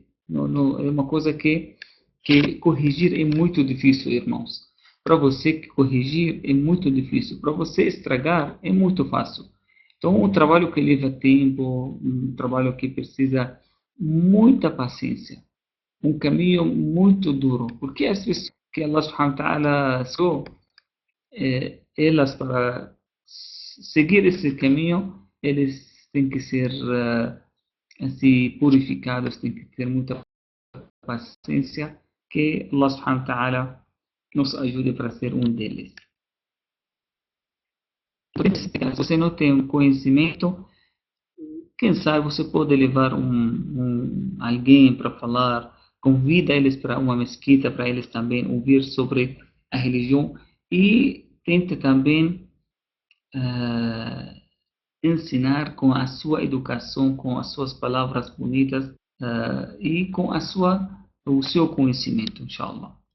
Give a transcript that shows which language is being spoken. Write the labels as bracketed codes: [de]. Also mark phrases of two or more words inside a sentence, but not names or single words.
[pt] É uma coisa que corrigir é muito difícil, irmãos. Para você corrigir é muito difícil. Para você estragar é muito fácil. Então, um trabalho que leva tempo, um trabalho que precisa muita paciência, um caminho muito duro, porque as pessoas que [ar] الله سبحانه وتعالى [pt] escolheu, elas para seguir esse caminho, eles têm que ser assim, purificados, têm que ter muita paciência, que [ar] الله سبحانه وتعالى [pt] nos ajude para ser um deles. Se você não tem um conhecimento, quem sabe você pode levar alguém para falar, convida eles para uma mesquita, para eles também ouvir sobre a religião e tente também ah, ensinar com a sua educação, com as suas palavras bonitas e com o seu conhecimento, inshallah.